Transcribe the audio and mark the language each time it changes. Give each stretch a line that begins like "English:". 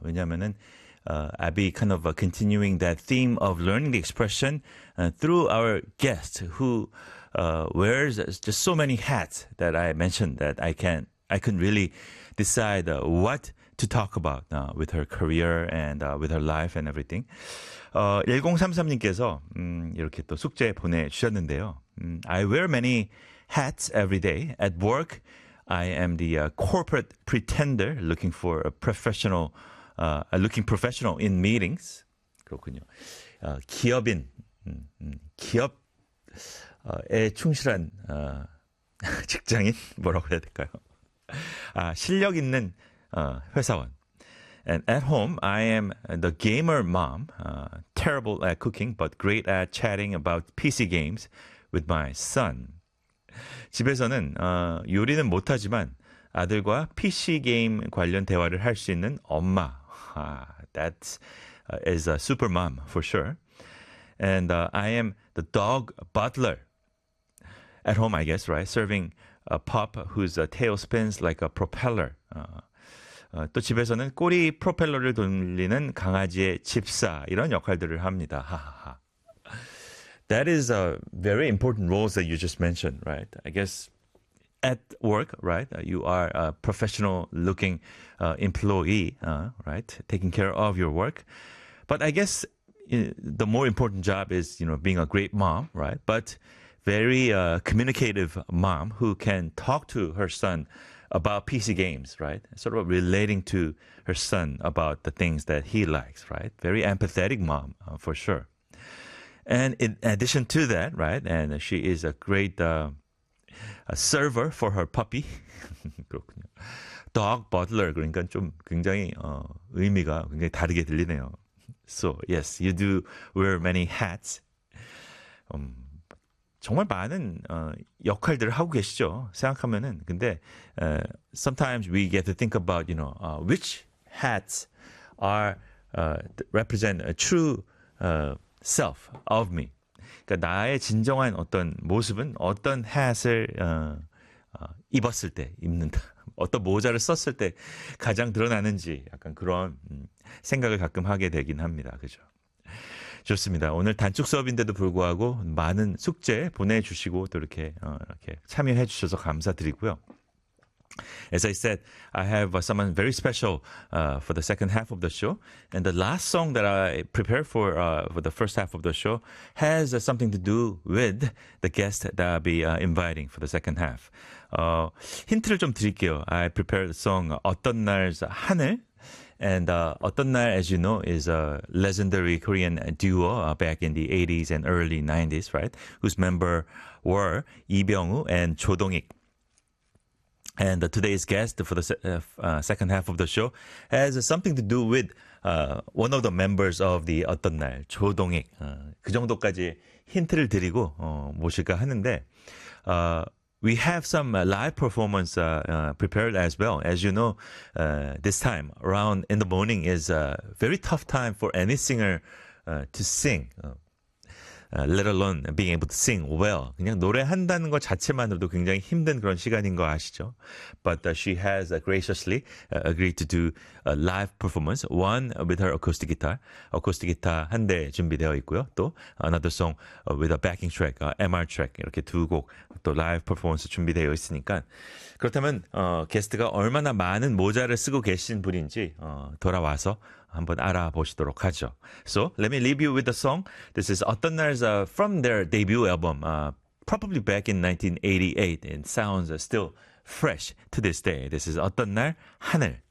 Korean: 왜냐하면은
English: I'll be kind of continuing that theme of learning the expression through our guest who wears just so many hats that I mentioned that I couldn't really decide what to talk about with her career and with her life and everything.
Korean: 1033님께서 이렇게 또 숙제 보내주셨는데요.
English: I wear many hats every day. At work, I am the corporate pretender looking for a professional, looking professional in meetings.
Korean: 그렇군요. 기업인, 기업. 에 충실한 직장인 뭐라고 해야 될까요? 아 실력 있는 회사원.
English: And at home, I am the gamer mom, terrible at cooking but great at chatting about PC games with my son.
Korean: 집에서는 요리는 못하지만 아들과 PC 게임 관련 대화를 할 수 있는 엄마.
English: 아, that is a super mom for sure. And I am the dog butler. At home, I guess, right? Serving a pup whose tail spins like a propeller.
Korean: 또 집에서는 꼬리 프로펠러를 돌리는 강아지의 집사 이런 역할들을 합니다.
English: That is a very important roles that you just mentioned, right? I guess at work, right? You are a professional-looking employee, right? Taking care of your work, but I guess the more important job is, you know, being a great mom, right? But very communicative mom who can talk to her son about PC games, right? Sort of relating to her son about the things that he likes, right? Very empathetic mom, for sure. And in addition to that, right? And she is a great a server for her puppy.
Korean: 그렇군요. Dog butler, 그러니까 좀 굉장히 의미가 굉장히 다르게 들리네요.
English: So, yes, you do wear many hats.
Korean: 정말 많은 역할들을 하고 계시죠. 생각하면은 근데
English: sometimes we get to think about you know which hats are represent a true self of me.
Korean: 그러니까 나의 진정한 어떤 모습은 어떤 hat을 입었을 때 입는다. 어떤 모자를 썼을 때 가장 드러나는지 약간 그런 생각을 가끔 하게 되긴 합니다. 그죠? 좋습니다. 오늘 단축 수업인데도 불구하고 많은 숙제 보내주시고 또 이렇게 이렇게 참여해 주셔서 감사드리고요.
English: As I said, I have someone very special for the second half of the show. And the last song that I prepared for the first half of the show has something to do with the guest that I'll be inviting for the second half.
Korean: 힌트를 좀 드릴게요.
English: I prepared the song 어떤 날's 하늘. And 어떤 날, as you know, is a legendary Korean duo back in the 80s and early 90s, right? Whose member were 이병우 and 조동익. And today's guest for the second half of the show has something to do with one of the members of the 어떤 날, 조동익.
Korean: 그 정도까지 힌트를 드리고 모실까 하는데
English: we have some live performance prepared as well. As you know, this time around in the morning is a very tough time for any singer to sing, let alone being able to sing well.
Korean: 그냥 노래한다는 것 자체만으로도 굉장히 힘든 그런 시간인 거 아시죠?
English: But she has graciously agreed to do a live performance, one with her acoustic guitar. Acoustic guitar
Korean: 한 대 준비되어 있고요. 또
English: another song with a backing track, MR track.
Korean: 이렇게 두 곡 또 live performance 준비되어 있으니까. 그렇다면 게스트가 얼마나 많은 모자를 쓰고 계신 분인지 돌아와서 한번 알아보시도록 하죠.
English: So, let me leave you with the song. This is 어떤 날's from their debut album, probably back in 1988. It sounds still fresh to this day. This is 어떤 날 하늘.